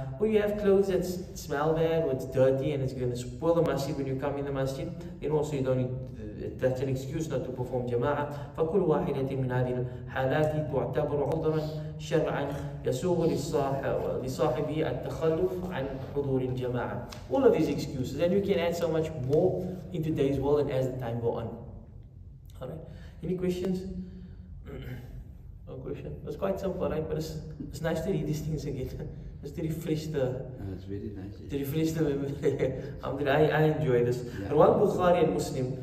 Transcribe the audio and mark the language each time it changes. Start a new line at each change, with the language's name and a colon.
English: Or you have clothes that smell bad, or it's dirty and it's going to spoil the masjid when you come in the masjid, then also you don't need, that's an excuse not to perform jama'ah.
Arabic: فكل واحدة من هذه الحالات تعتبر عذرا شرعا يسوغ لصاحبه التخلف عن حضور الجماعة.
English: All of these excuses, and you can add so much more in today's world and as the time go on. Alright, any questions? No question. It's quite simple, right? But it's nice to read these things again. Just to refresh the. It's very nice. To refresh the memory. I enjoy this. Rawal Bukhari and Muslim.